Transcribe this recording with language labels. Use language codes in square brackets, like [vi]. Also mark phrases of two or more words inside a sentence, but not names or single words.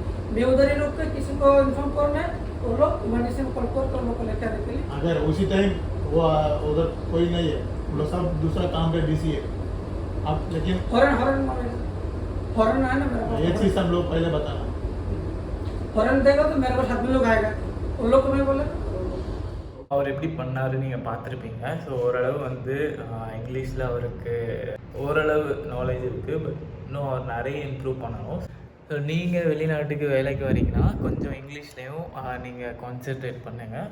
[hi] मैं उधर ही रुक के किसी को इन्फॉर्म करना है तो लोग इमरजेंसी में कॉल कर लोग को लेकर आने के लिए। अगर उसी टाइम वो उधर कोई नहीं है, वो लोग सब दूसरा काम पे बिजी है, आप लेकिन हॉर्न हॉर्न है ना मेरे पास। ये चीज़ हम लोग पहले बताना। हॉर्न देगा तो मेरे पास 7 लोग आएगा, उन लोग को मैं बोला [ta] அவர் எப்படி பண்ணாருன்னு நீங்கள் பார்த்துருப்பீங்க. ஸோ ஓரளவு வந்து இங்கிலீஷில் அவருக்கு ஓரளவு நாலேஜ் இருக்குது. பட் இன்னும் அவர் நிறைய இம்ப்ரூவ் பண்ணணும். ஸோ நீங்கள் வெளிநாட்டுக்கு வேலைக்கு வரீங்கன்னா கொஞ்சம் இங்கிலீஷ்லேயும் நீங்கள் கான்சென்ட்ரேட் பண்ணுங்கள்.